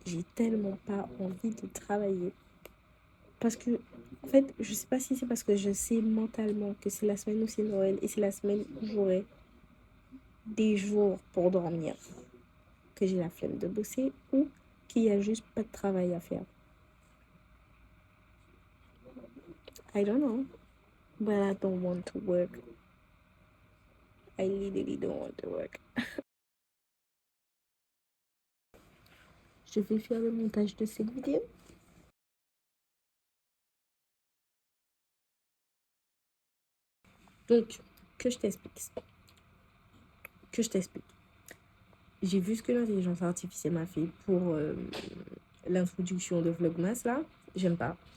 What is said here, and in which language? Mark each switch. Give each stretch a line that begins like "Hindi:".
French: J'ai tellement pas envie de travailler. Parce que, en fait, je sais pas si c'est parce que je sais mentalement que c'est la semaine où c'est Noël et c'est la semaine où j'aurai des jours pour dormir, que j'ai la flemme de bosser ou qu'il y a juste pas de travail à faire.
English: I don't know, but I don't want to work. I literally don't want to work.
French: Je vais faire le montage de cette vidéo. Donc, que je t'explique. J'ai vu ce que l'intelligence artificielle m'a fait pour l'introduction de Vlogmas, là. J'aime pas.